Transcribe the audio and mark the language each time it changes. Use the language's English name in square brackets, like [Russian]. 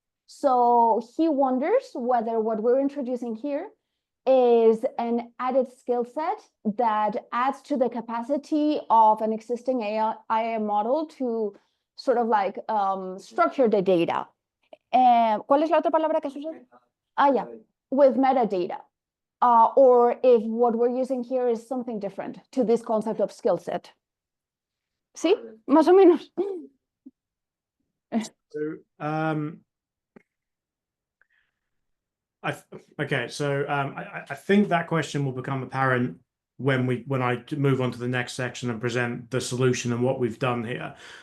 [English] So he wonders whether what we're introducing here is an added skill set that adds to the capacity of an existing AI model to sort of like structure the data. [Spanish] ¿Cuál es la otra palabra que has usado? [English] Yeah, with metadata. Or if what we're using here is something different to this concept of skill set. [Spanish] ¿Sí? Más o menos. [English] So, I think that question will become apparent when I move on to the next section and present the solution and what we've done here.